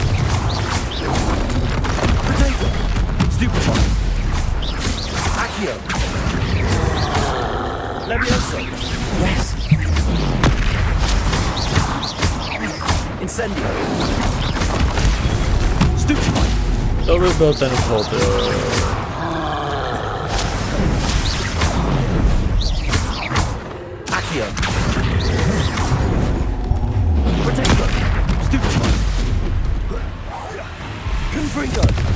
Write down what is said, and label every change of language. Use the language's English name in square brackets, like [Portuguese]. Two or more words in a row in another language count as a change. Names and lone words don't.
[Czech] Protego. Stupefy. Accio. Leviosa. Yes. Incendio. Stupefy. To by byl ten vhod. Accio. Protego. Stupefy. Confringo.